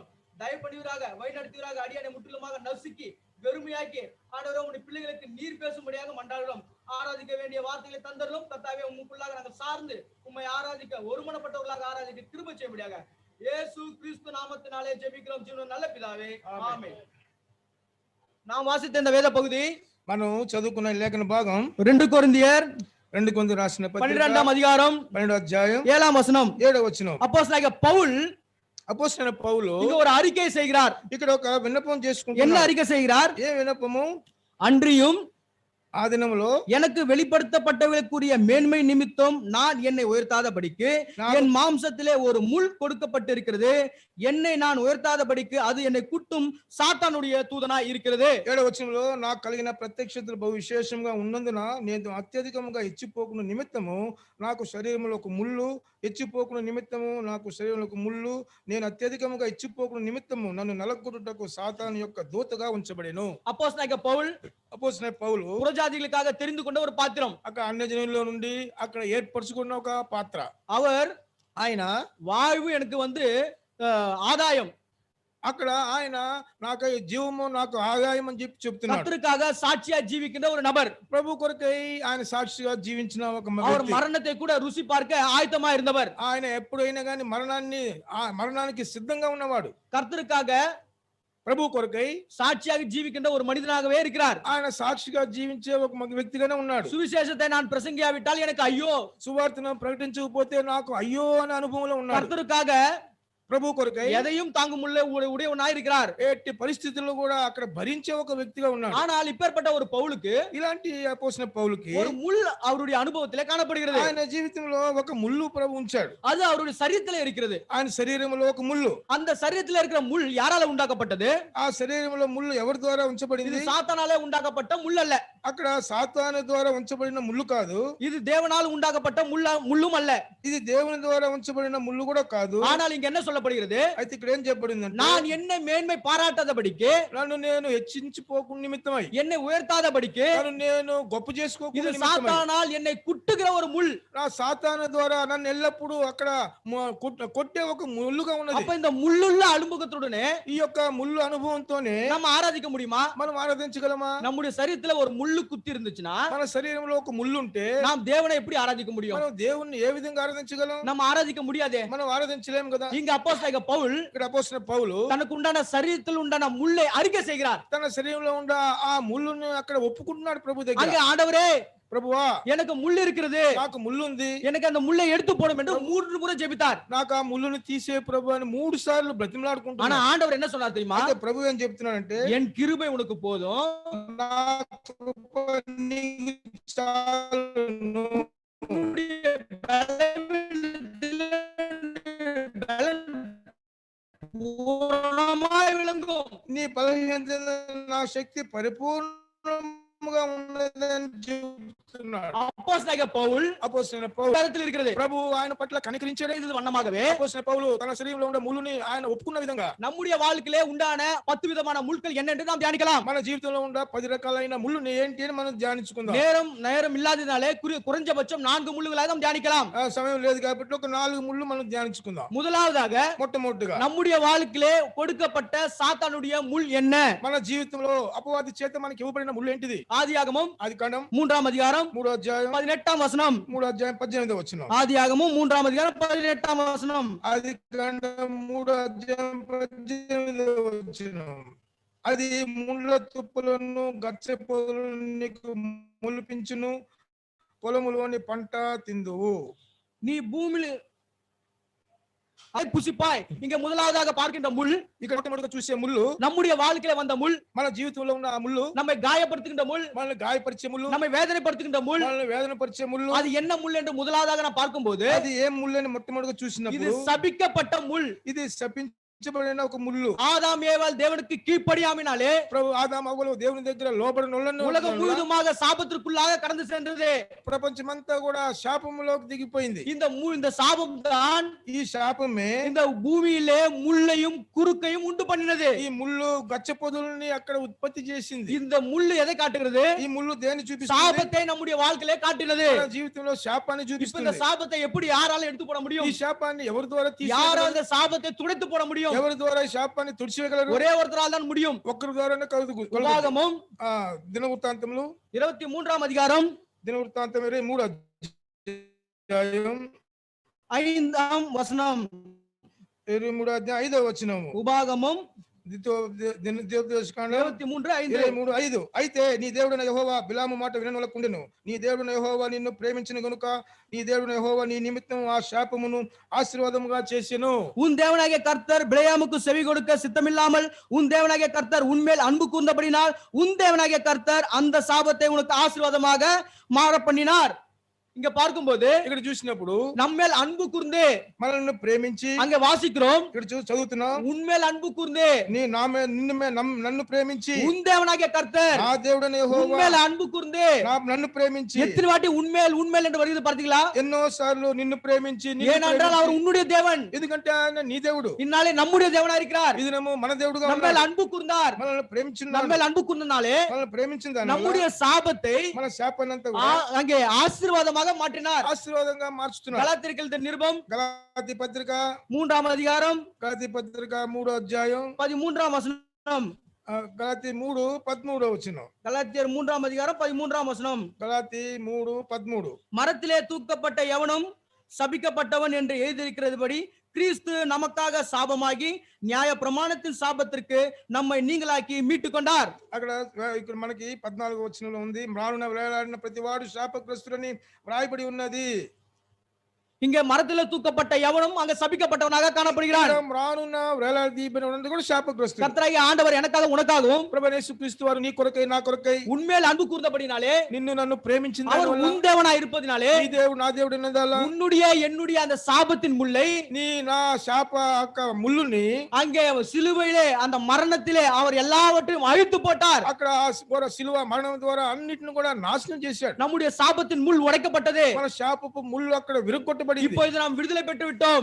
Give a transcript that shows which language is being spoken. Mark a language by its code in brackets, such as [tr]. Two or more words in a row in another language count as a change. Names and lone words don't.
[ta] தயவு பண்ணுவீராக, வழிநடத்துவீராக, அடியானை முற்றிலுமாக நசுக்கி வெறுமையாக்கி ஆண்டவரே உம்முடைய பிள்ளைகளுக்கு நீர் பேசும்படியாக மன்றாடுகிறோம். ஆராதிக்க வேண்டிய வார்த்தைகளை தந்தரும் கர்த்தாவே, உம்முக்குள்ளாக நாங்கள் சார்ந்து உம்மை ஆராதிக்க ஒருமனப்பட்டவர்களாக ஆராதிக்க கிருபை செய்யும்படியாக இயேசு கிறிஸ்து நாமத்தினாலே ஜெபிக்கிறோம் ஜீவனுள்ள நல்ல பிதாவே, ஆமென். நாம் வாசித்த இந்த வேத பகுதி [te] మనం చదువుకున్న లేఖన భాగం [ta] 2 கொரிந்தியர் [te] 2 కొరింథీయులకు రాసిన పత్రిక [ta] 12ஆம் அதிகாரம் [te] 12వ అధ్యాయం [ta] 7ஆம் வசனம். [te] 7వ వచనం. [ta] அப்போஸ்தலனாகிய பவுல் [te] అపోస్తలుడైన పౌలు [ta] இங்க ஒரு அறிக்கை செய்கிறார். [te] ఇక్కడ ఒక విన్నపం [ta] என்ன [te] చేసుకుంటున్నాడు. [ta] அறிக்கை செய்கிறார்? [te] ఏ విన్నపము? [ta] அன்றியும் [te] ఆ దినములో [ta] எனக்கு வெளிப்படுத்தப்பட்டவர்களுக்குரிய மேன்மை நிமித்தம் நான் என்னை உயர்த்தாதபடிக்கு என் மாம்சத்திலே ஒரு முள் கொடுக்கப்பட்டிருக்கிறது. என்னை நான் உயர்த்தாதபடிக்கு அது என்னை குட்டும் சாத்தானுடைய தூதனாய் இருக்கிறது. [te] 7వ వచనంలో నాకు కలిగిన ప్రత్యక్షతలు బహు విశేషంగా ఉన్నందున నేను అత్యధికంగా ఇచ్చిపోకున్న నిమిత్తము నాకు శరీరంలో ఒక ముళ్ళు, ఇచ్చిపోకున్న నిమిత్తము నాకు శరీరంలో ఒక ముళ్ళు, నేను అత్యధికంగా ఇచ్చిపోకున్న నిమిత్తము నన్ను నలగొట్టుటకు సాతాను యొక్క దూతగా ఉంచబడెను. [ta] அப்போஸ்தலனாகிய பவுல் [te] అపోస్తలుడైన పౌలు [ta] புறஜாதிகளுக்காக தெரிந்து கொண்ட ஒரு பாத்திரம். [te] అక్కడ అన్యజనుల్లో నుండి అక్కడ ఏర్పరచుకున్న ఒక పాత్ర. [ta] அவர் [te] ఆయన [ta] வாழ்வு எனக்கு ஆதாயம், [te] అక్కడ ఆయన నాకు జీవము నాకు ఆదాయం అని చెప్పి చెప్తున్నాడు. [ta] கர்த்தருக்காக சாட்சியா ஜீவிக்கின்ற ஒரு நபர். [te] ప్రభు కొరకై ఆయన సాక్షిగా జీవించిన ఒక [ta] அவர் [te] వ్యక్తి. [ta] மரணத்தை கூட ருசி பார்க்க ஆயத்தமா இருந்தவர். [te] ఆయన ఎప్పుడైనా కానీ మరణానికి సిద్ధంగా ఉన్నవాడు. [ta] கர்த்தருக்காக [te] ప్రభు కొరకై [ta] சாட்சியாக ஜீவிக்கின்ற ஒரு மனிதனாகவே இருக்கிறார். [te] ఆయన సాక్షిగా జీవించే ఒక వ్యక్తిగానే ఉన్నాడు. [ta] சுவிசேஷத்தை நான் பிரசங்கியாவிட்டால் எனக்கு ஐயோ, [te] సువార్తను ప్రకటించకపోతే నాకు అయ్యో అనే అనుభవంలో ఉన్నాడు. [ta] கர்த்தருக்காக [te] ప్రభు కొరకై [ta] எதையும் தாங்கும் உடையவனாய் இருக்கிறார். [te] ఎట్టి పరిస్థితుల్లో కూడా అక్కడ భరించే ఒక వ్యక్తిగా ఉన్నాడు. [ta] ஆனால் இப்பேற்பட்ட ஒரு పౌలుக்கு [te] ఇలాంటి అపోస్తలుడైన పౌలుకి [ta] ஒரு முள் அவருடைய அனுபவத்திலே காணப்படுகிறது. [te] ఆయన జీవితంలో ఒక ముళ్ళు ప్రభు ఉంచాడు. [ta] அது அவருடைய சரீரத்திலே இருக்கிறது. [te] ఆయన శరీరంలో ఒక ముళ్ళు. [ta] அந்த சரீரத்திலே இருக்கிற முள் யாரால உண்டாக்கப்பட்டது? [te] ఆ శరీరంలో ముళ్ళు ఎవరి ద్వారా [ta] இது [te] ఉంచబడింది? [ta] சாத்தானாலே உண்டாக்கப்பட்ட முள் அல்ல. [te] అక్కడ సాతాను ద్వారా ఉంచబడిన ముళ్ళు కాదు. [ta] இது தேவனால் உண்டாக்கப்பட்ட முள்ளும் அல்ல. [te] ఇది దేవుని ద్వారా ఉంచబడిన ముళ్ళు కూడా కాదు. [ta] ஆனால் இங்க என்ன சொல்லப்படுகிறது? [te] అయితే ఇక్కడ ఏం చెప్పబడిందంటే [ta] நான் என்னை மேன்மை பாராட்டாதபடிக்கு, [te] నన్ను నేను హెచ్చించిపోకు నిమిత్తమై, [ta] என்னை உயர்த்தாதபடிக்கு, [te] నన్ను నేను గొప్ప [ta] இது [te] చేసుకోకుండా నిమిత్తమై, [ta] சாத்தானால் என்னை குட்டுகிற ஒரு முள். [te] నా సాతాను ద్వారా నన్ను ఎల్లప్పుడూ అక్కడ కొట్టే ఒక ముళ్ళుగా ఉన్నది. [ta] அப்ப இந்த முள்ளுள்ள அனுபவத்துடனே [te] ఈ యొక్క ముళ్ళు అనుభవంతోనే [ta] நம்ம ఆరాధిக்க முடியுமா? [te] మనం ఆరాధించగలమా? [ta] நம்முடைய சரீரத்துல ஒரு முள்ளு குத்தி இருந்துச்சுன்னா [te] మన శరీరంలో ఒక ముళ్ళు ఉంటే [ta] நாம் தேவனை எப்படி ஆராதிக்க முடியும்? [te] మనం దేవుణ్ణి ఏ విధంగా ఆరాధించగలం? [ta] நம்ம ஆராதிக்க முடியாதே. [te] మనం ఆరాధించలేము కదా. [ta] இங்க அப்போஸ்தலனாகிய பவுல் [te] ఇక్కడ అపోస్తలుడైన పౌలు [ta] தனக்கு உண்டான சரீரத்தில் உண்டான முள்ளை அறிக்கை செய்கிறார். [te] తన శరీరంలో ఉన్న ఆ ముళ్ళును అక్కడ ఒప్పుకుంటున్నాడు ప్రభు దగ్గర. [ta] அங்க ஆண்டவரே, [te] ప్రభువా [ta] எனக்கு முள் இருக்கிறது, [te] నాకు ముళ్ళు ఉంది, [ta] எனக்கு அந்த முள்ளை எடுத்து போடும் என்று 3 முறை ஜெபித்தார். [te] నాకు ఆ ముళ్ళును తీసే ప్రభు అని 3 సార్లు [ta] ஆனா [te] బ్రతిమలాడుకుంటున్నాడు. [ta] ஆண்டவர் என்ன சொன்னார் தெரியுமா? [te] అయితే ప్రభు ఏం చెప్తున్నాడంటే [ta] என் கிருபை உனக்கு போதும், [te] నా కృప నీకు చాలును, [ta] உன்னுடைய பலவீனத்திலே பலன் பூரணமாய் விளங்கும். [te] నీ బలహీనతలో నా శక్తి పరిపూర్ణముగా ఉన్నదని చెప్తున్నాడు. [ta] அப்போஸ்தலனாகிய பவுல் [te] అపోస్తలుడైన పౌలు [ta] இடத்தில் இருக்கிறது. [te] ప్రభు ఆయన పట్ల కనికరించాడు. [ta] இது வண்ணமாகவே [te] అపోస్తలుడైన పౌలు తన శరీరంలో ఉన్న ముళ్ళుని ఆయన ఒప్పుకున్న విధంగా [ta] நம்முடைய வாழ்க்கையிலே உண்டான 10 விதமான முள்கள் என்ன என்று நாம் தியானிக்கலாம். [te] మన జీవితంలో ఉన్న 10 రకాలైన ముళ్ళుని ఏంటి అని మనం ధ్యానించుకుందాం. [ta] நேரம் இல்லாததினாலே குறைஞ்சபட்சம் 4 முள்ளுகளாக நாம் தியானிக்கலாம். [te] సమయం లేదు కాబట్టి ఒక 4 ముళ్ళు మనం ధ్యానించుకుందాం. [ta] முதலாவதாக [te] మొట్టమొదటిగా [ta] நம்முடைய வாழ்க்கையிலே கொடுக்கப்பட்ட சாத்தானுடைய முள் என்ன? [te] మన జీవితంలో అపవాది చేత మనకి ఇవ్వబడిన ముళ్ళు ఏంటిది? [ta] ஆதியாகமம் [te] ఆదికాండం [ta] 3ஆம் அதிகாரம் [te] 3వ అధ్యాయం [ta] 18ஆம் வசனம். [te] 3వ అధ్యాయం 18వ వచనం. [ta] ஆதியாகமம் 3ஆம் அதிகாரம் 18ஆம் வசனம். [te] ఆదికాండం 3వ అధ్యాయం 18వ వచనం. అది ముళ్ళ తుప్పులను గచ్చ పొదలను నీకు మొలిపించును, పొలములోని పంట తిందువు. [ta] நீ பூமியில் அதை புசிப்பாய். இங்க முதலாவதாக பார்க்கின்ற முள், [te] ఇక్కడ మొట్టమొదటిగా చూసే ముళ్ళు [ta] நம்முடைய வாழ்க்கையில வந்த முள், [te] మన జీవితంలో ఉన్న ఆ ముళ్ళు, [ta] நம்மை காயப்படுத்துகின்ற முள், [te] మనల్ని గాయపరిచే ముళ్ళు, [ta] நம்மை வேதனைப்படுத்துகின்ற முள். [te] మనల్ని వేదన పరిచే ముళ్ళు. [ta] அது என்ன முள் என்று முதலாவதாக நான் பார்க்கும்போது [te] అది ఏం ముళ్ళు అని మొట్టమొదటిగా [ta] இது [te] చూసినప్పుడు [ta] சபிக்கப்பட்ட முள். [te] ఇది శపించబడిన ఒక ముళ్ళు. [ta] ஆதாம் ஏவாள் தேவனுக்கு கீழ்ப்படியாமினாலே [te] ప్రభు ఆదాము అవ్వలు దేవుని దగ్గర లోబడిన [ta] உலகம் முழுதுமாக சாபத்திற்குள்ளாக கடந்து சென்றது. [te] ప్రపంచమంతా కూడా శాపములోకి దిగిపోయింది. [ta] இந்த சாபம் தான் [te] ఈ శాపమే [ta] இந்த பூமியிலே முள்ளையும் குறுக்கையும் உண்டு பண்ணினது. [te] ఈ ముళ్ళు గచ్చ పొదలని అక్కడ ఉత్పత్తి చేసింది. [ta] இந்த முள்ளு எதை காட்டுகிறது? [te] ఈ ముళ్ళు దేని చూపిస్తుంది? [ta] சாபத்தை நம்முடைய வாழ்க்கையிலே காட்டினது. [te] మన జీవితంలో శాపాన్ని [ta] இப்ப இந்த [te] చూపిస్తుంది. [ta] சாபத்தை எப்படி யாரால எடுத்து போட முடியும்? [te] ఈ శాపాన్ని ఎవరి ద్వారా [ta] யாரால [te] తీసేయగలరు? [ta] இந்த சாபத்தை துடைத்து போட முடியும்? [te] ఎవరి ద్వారా ఈ శాపాన్ని తుడిచివేయగలరు? [ta] ஒரே ஒருத்தரால் தான் முடியும். [te] ఒక్కరి ద్వారానే కలుగు. [ta] உபாகமம் [te] దినవృత్తాంతములు [ta] 23ஆம் அதிகாரம் [te] దినవృత్తాంతం 23వ అధ్యాయం [ta] 5ஆம் வசனம். [te] 23వ అధ్యాయం 5వ వచనము. [ta] உபாகமம் [te] ద్వితీయోపదేశకాండం [ta] 23:5. [te] 23:5. అయితే నీ దేవుడైన యెహోవా బిలాము మాట విననొల్లకుండెను. నీ దేవుడైన యెహోవా నిన్ను ప్రేమించిన గనుక నీ దేవుడైన యెహోవా నీ నిమిత్తం ఆ శాపమును ఆశీర్వాదముగా చేసెను. [ta] உன் தேவனாகிய கர்த்தர் பிலேயாமுக்கு செவி கொடுக்க சித்தமில்லாமல் உன் தேவனாகிய கர்த்தர் உன்மேல் அன்பு கூர்ந்தபடினால் உன் தேவனாகிய கர்த்தர் அந்த சாபத்தை உனக்கு ஆசீர்வாதமாக மாற பண்ணினார். இங்க பார்க்கும்போது [te] ఇక్కడ చూసినప్పుడు [ta] நம்மேல் அன்பு கூர்ந்து [te] మనల్ని ప్రేమించి [ta] அங்க வாசிக்கிறோம், [te] ఇక్కడ చదువుతున్నాం [ta] உன்மேல் அன்பு கூர்ந்து [te] నన్ను ప్రేమించి [ta] உன் தேவனாகிய கர்த்தர் [te] నా దేవుడైన యెహోవా [ta] உன்மேல் அன்பு கூர்ந்து [te] నన్ను ప్రేమించి [ta] எத்தனை வாட்டி உன்மேல் உன்மேல் என்று வருகிறது பார்த்தீங்களா? [te] ఎన్నో సార్లు నిన్ను ప్రేమించి [ta] ஏனென்றால் அவர் உன்னுடைய தேவன், [te] ఎందుకంటే ఆయన నీ దేవుడు, [ta] இந்நாளே நம்முடைய தேவனா இருக்கிறார். [te] ఇది మన దేవుడుగా [ta] நம்மேல் அன்பு கூர்ந்தார், [te] మనల్ని ప్రేమించిన [ta] நம்மேல் அன்பு கூர்ந்தனாலே [te] మనల్ని ప్రేమించిన [ta] நம்முடைய சாபத்தை [te] మన శాపాన్నంతా [ta] அங்கே ஆசீர்வாதமாக மாற்றினார். [te] ఆశీర్వాదంగా మార్చుతున్నాడు. [ta] கலாத்தியருக்கு எழுதின நிருபம் [te] గలాతీ పత్రిక [ta] 3ஆம் அதிகாரம் [te] గలాతీ పత్రిక 3వ అధ్యాయం [ta] 13ஆம் வசனம். [te] గలాతీ 3:13 వచనం. [ta] கலாத்தியர் 3ஆம் அதிகாரம் 13ஆம் வசனம். [te] గలాతీ 3:13. [ta] மரத்திலே தூக்கப்பட்ட எவனும் சபிக்கப்பட்டவன் என்று எழுதியிருக்கிறதுபடி கிறிஸ்து நமக்காக சாபமாகி நியாய பிரமாணத்தின் சாபத்திற்கு நம்மை நீங்களாக்கி மீட்டு கொண்டார். [te] ఇక్కడ మనకి 14వ వచనంలో ఉంది, మ్రానున వేలాడిన ప్రతివాడు శాపగ్రస్తుడని వ్రాయబడి ఉన్నది. [ta] இங்க மரத்திலே தூக்கப்பட்ட எவனும் அங்க சபிக்கப்பட்டவனாக காணப்படுகிறான். [te] మ్రానున వేలాడదీయబడినది కూడా శాపగ్రస్తుడు. [ta] கர்த்தராகிய ஆண்டவர் எனக்காக உனக்காகவும் [te] ప్రభువైన యేసుక్రీస్తు వారు నీ కొరకై నా కొరకై [ta] உன்மேல் அன்பு கூர்ந்தபடினாலே [te] నిన్ను నన్ను ప్రేమించిన [ta] அவர் உன் தேவனாய் இருப்பதினாலே [te] నీ దేవుడు నా దేవుడు ఉన్నదాలా [ta] உன்னுடைய என்னுடைய அந்த சாபத்தின் முள்ளை [te] నీ నా శాప ముళ్ళుని [ta] அங்கே சிலுவையிலே அந்த மரணத்திலே அவர் எல்லாவற்றையும் அழித்து போட்டார். [te] అక్కడ శిలువ మరణం ద్వారా అన్నిటిని కూడా నాశనం చేశాడు. [ta] நம்முடைய சாபத்தின் முள் உடைக்கப்பட்டது. [te] మన శాపపు ముళ్ళు అక్కడ విరగొట్టబడింది. [ta] இப்பொழுது நாம் விடுதலை பெற்று விட்டோம்.